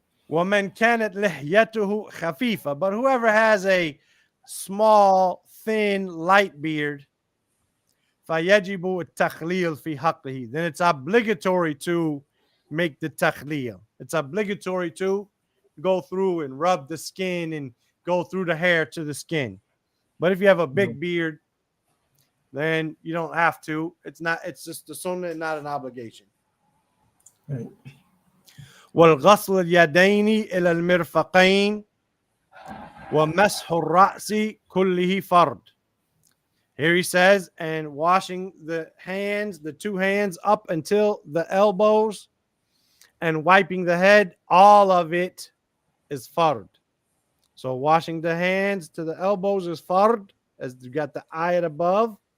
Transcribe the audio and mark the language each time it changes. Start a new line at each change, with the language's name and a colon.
Arabic: وَمَنْ كَانَتْ لِحْيَتُهُ خَفِيفَةً,
English: but whoever has a small, thin, light beard,
Arabic: فَيَجِبُ التَّخْلِيل فِي حَقِّهِ,
English: then it's obligatory to make the takhleel. It's obligatory to go through and rub the skin and go through the hair to the skin. But if you have a big beard, then you don't have to. It's just the sunnah and not an obligation. Right.
Arabic: والغسل اليدين إلى المرفقين ومسح الرأس كله فرض.
English: Here he says, and washing the hands, the two hands up until the elbows, and wiping the head, all of it is fard. So washing the hands to the elbows is fard, as you got the ayat above.